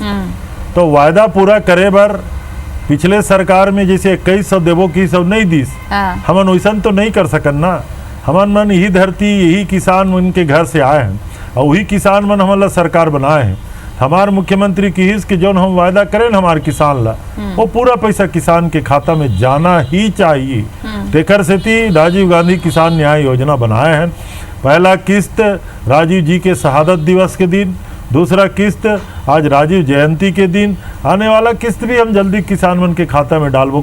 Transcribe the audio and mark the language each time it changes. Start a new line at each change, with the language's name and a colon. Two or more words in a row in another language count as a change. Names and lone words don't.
Chhattisgarhi: तो वायदा पूरा करे बर पिछले सरकार में जैसे 2100 देवो की सब नहीं दीस, हमन वैसन तो नहीं कर सकन ना। हमन मन यही धरती यही किसान मन के घर से आए हैं और वही किसान मन हमला सरकार बनाए हैं। हमार मुख्यमंत्री की हिस्स कि जो हम वायदा करें हमारे किसान ला वो पूरा पैसा किसान के खाता में जाना ही चाहिए। तेकर सेती राजीव गांधी किसान न्याय योजना बनाए हैं। पहला किस्त राजीव जी के शहादत दिवस के दिन, दूसरा किस्त आज राजीव जयंती के दिन, आने वाला किस्त भी हम जल्दी किसान मन के खाता में डालबो।